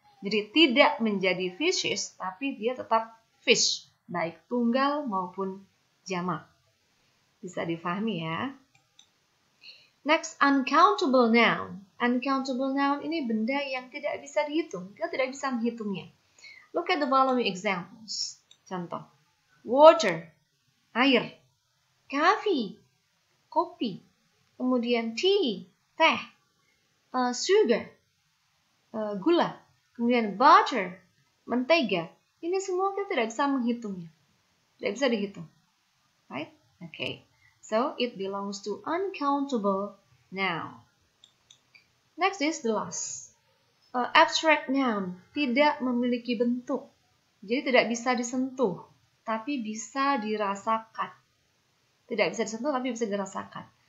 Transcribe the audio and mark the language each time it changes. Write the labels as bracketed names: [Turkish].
[Indonesian] Jadi tidak menjadi fishes, tapi dia tetap fish, baik tunggal maupun jamak. Bisa difahami ya. [English] Next, uncountable noun. [Indonesian] Uncountable noun ini benda yang tidak bisa dihitung. Kita tidak bisa menghitungnya. [English] Look at the following examples. [Indonesian] Contoh. Water, air. Coffee, kopi. Kemudian tea, teh. Sugar, gula. Kemudian butter, mentega. Ini semua kita tidak bisa menghitungnya. Tidak bisa dihitung. [English] Right? Okay. So, it belongs to uncountable noun. Next is the last. [Indonesian] Abstract noun, tidak memiliki bentuk. Jadi tidak bisa disentuh, tapi bisa dirasakan. Tidak bisa disentuh, tapi bisa dirasakan.